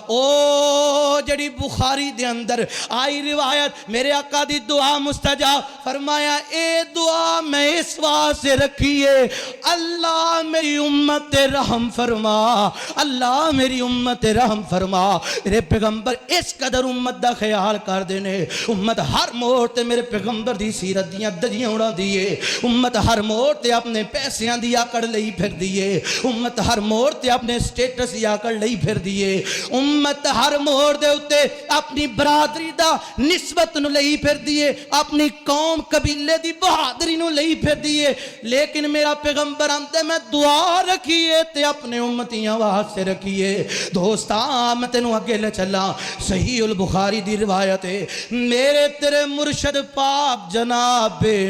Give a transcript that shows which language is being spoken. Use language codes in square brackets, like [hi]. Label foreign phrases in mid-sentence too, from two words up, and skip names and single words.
[pa] او جڑی بخاری دے اندر آئی روایت، میرے آقا دی دعا مستجاب، فرمایا اے دعا میں اس واسطے رکھیے اللہ میری امت رحم فرما، اللہ میری امت رحم فرما۔ میرے پیغمبر اس قدر امت دا خیال کر دینے، امت ہر موڑ تے میرے پیغمبر دی سیرت دیاں دجیاں اڑا دیئے، امت ہر موڑ تے اپنے پیسیاں دی آکڑ لئی پھر دیئے، امت ہر موڑ تے اپنے سٹیٹس دی آکڑ لئی پھر دیئے، امت ہر موڑ دے اتے اپنی برادری دا نسبت نو لئی پھر دیئے، اپنی قوم قبیلے دی بہادری نو لئی پھر دیئے، لیکن میرا پیغمبر آندے میں دعا رکھیے تے اپنے امتیاں واسطے رکھیے۔ دوستاں میں تینوں اگے لے چلا، صحیح البخاری دی روایت ہے، میرے تیرے مرشد پاک جناب